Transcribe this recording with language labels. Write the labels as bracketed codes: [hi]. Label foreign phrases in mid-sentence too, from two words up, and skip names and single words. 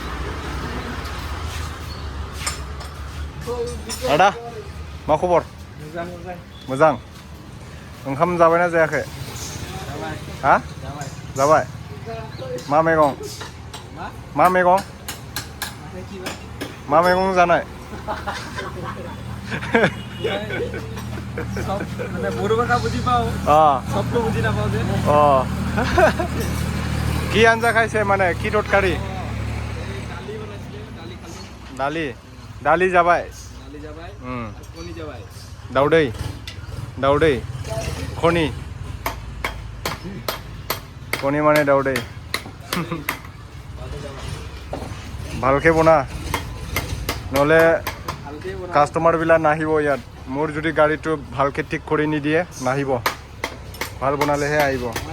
[brx] आदा मा खबर मोजां ओंखाम जाबायना जायाखै हा जाबाय मा मैगं मा मैगं जानाय [as] কি আঞ্জা খাইছে মানে কি তৰকাৰী দালি যাবাই দাউदै কণী মানে দাউदै ভালকে বনা নহ'লে কাষ্টমাৰবিলাক নাহিব ইয়াত মোৰ যদি গাড়ীটো ভালকে ঠিক কৰি নিদিয়ে নাহিব ভাল বনালেহে আহিব